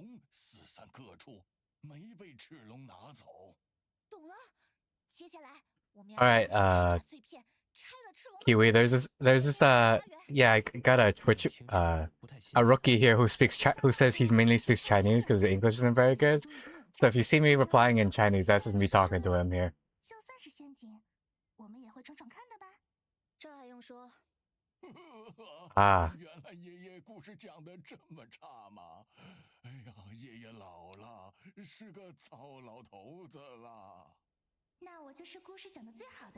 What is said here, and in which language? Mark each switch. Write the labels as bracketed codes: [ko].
[zh] 四散各处，没被赤龙拿走。懂了。接下来我们要 [en] Alright, [zh] 碎片拆了赤龙。 [en] Kiwi, there's this yeah, I got a Twitch a rookie here who says he mainly speaks Chinese because the English isn't very good. So if you see me replying in Chinese, that's just me talking to him here. [zh] 就算是陷阱，我们也会闯闯看的吧。这还用说？啊，原来爷爷故事讲的这么差吗？哎呀，爷爷老了，是个糟老头子了。那我就是故事讲的最好的。